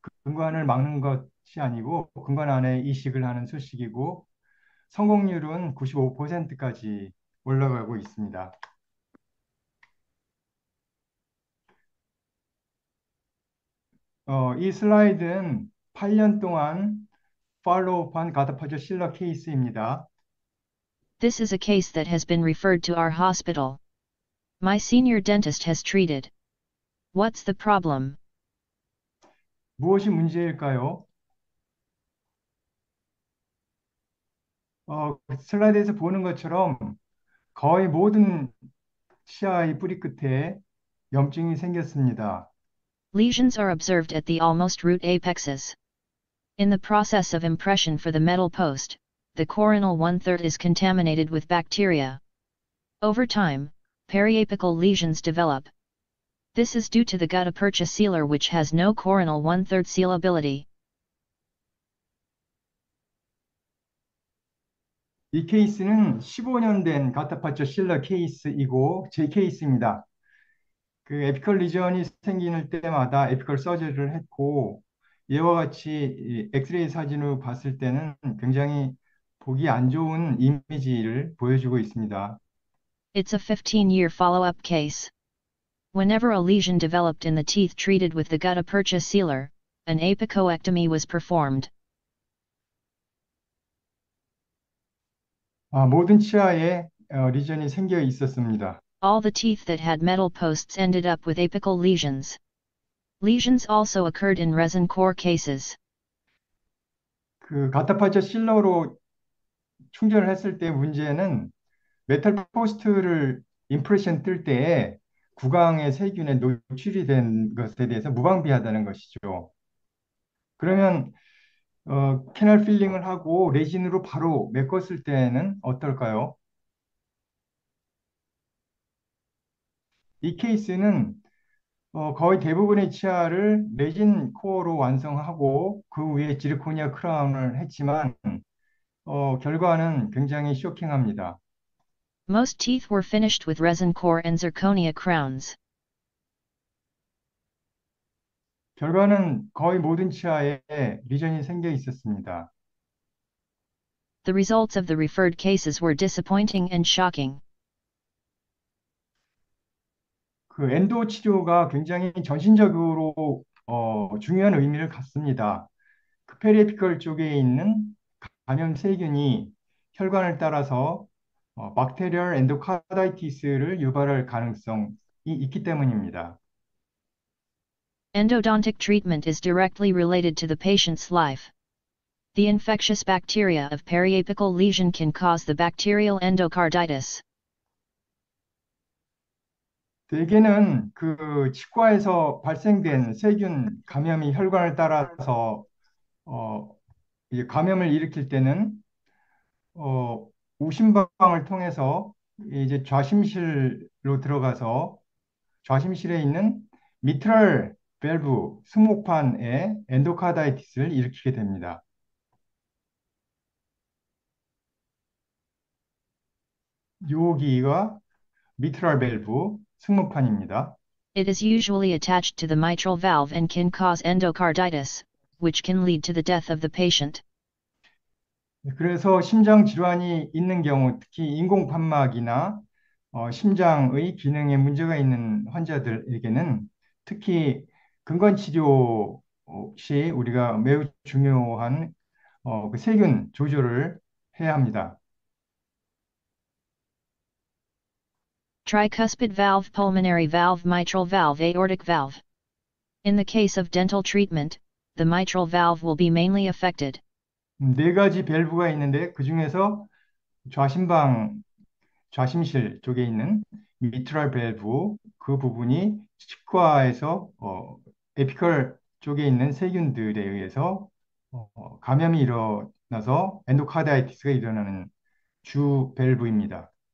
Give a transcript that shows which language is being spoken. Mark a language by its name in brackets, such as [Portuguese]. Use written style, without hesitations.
[Korean] 근관을 막는 것이 아니고 근관 안에 이식을 하는 수식이고 성공률은 95%까지 올라가고 있습니다. 이 슬라이드는 8년 동안 팔로우한 가다파조 실러 케이스입니다. [English] This is a case that has been referred to our hospital. My senior dentist has treated. What's the problem? [Korean] 무엇이 문제일까요? 슬라이드에서 보는 것처럼 거의 모든 치아의 뿌리 끝에 염증이 생겼습니다. [English] Lesions are observed at the almost root apexes. In the process of impression for the metal post, the coronal one-third is contaminated with bacteria. Over time, periapical lesions develop. This is due to the gutta-percha sealer which has no coronal one-third sealability. [Korean] 이 케이스는 15년 된 가타파초 실러 케이스이고 제 케이스입니다. 그 에피컬 리전이 생기는 때마다 에피컬 서저리를 했고 이와 같이 이 엑스레이 사진을 봤을 때는 굉장히 보기 안 좋은 이미지를 보여주고 있습니다. [English] It's a 15-year follow-up case. Whenever a lesion developed in the teeth treated with the gutta-percha sealer, an apicoectomy was performed. [Korean] 모든 치아에 리전이 생겨 있었습니다. [English] All the teeth that had metal posts ended up with apical lesions. Lesions also occurred in resin core cases. [Korean] 그 가타파초 실러로 충전을 했을 때 문제는 메탈 포스트를 임프레션 뜰 때에 구강의 세균에 노출이 된 것에 대해서 무방비하다는 것이죠. 그러면 캐널 필링을 하고 레진으로 바로 메꿨을 때는 어떨까요? 이 케이스는 거의 대부분의 치아를 레진 코어로 완성하고 그 위에 지르코니아 크라운을 했지만 결과는 굉장히 쇼킹합니다. [English] Most teeth were finished with resin core and zirconia crowns. [Korean] 결과는 거의 모든 치아에 리전이 생겨 있었습니다. [English] The results of the referred cases were disappointing and shocking. [Korean] 그 엔도 치료가 굉장히 전신적으로 중요한 의미를 갖습니다. 그 페리에피컬 쪽에 있는 감염 세균이 혈관을 따라서 박테리얼 엔도카다이티스를 유발할 가능성이 있기 때문입니다. [English] Endodontic treatment is directly related to the patient's life. The infectious bacteria of periapical lesion can cause the bacterial endocarditis. [Korean] 대개는 그 치과에서 발생된 세균 감염이 혈관을 따라서 어, 이 감염을 일으킬 때는 우심방을 통해서 이제 좌심실로 들어가서 좌심실에 있는 미트럴 밸브 승모판에 엔도카다이티스를 일으키게 됩니다. 여기가 미트럴 밸브 승모판입니다. [English] It is usually attached to the mitral valve and can cause endocarditis, which can lead to the death of the patient. [Korean] 그래서 심장 질환이 있는 경우, 특히 인공판막이나 심장의 기능에 문제가 있는 환자들에게는 특히 근관치료 시 우리가 매우 중요한 그 세균 조절을 해야 합니다. [English] Tricuspid valve, pulmonary valve, mitral valve, aortic valve. In the case of dental treatment, the mitral valve will be mainly affected. [Korean] 네 가지 밸브가 있는데 그 중에서 좌심방, 좌심실 쪽에 있는 미트랄 밸브 그 부분이 치과에서 에피컬 쪽에 있는 세균들에 의해서 감염이 일어나서 엔도카다이티스가 일어나는 주 밸브입니다.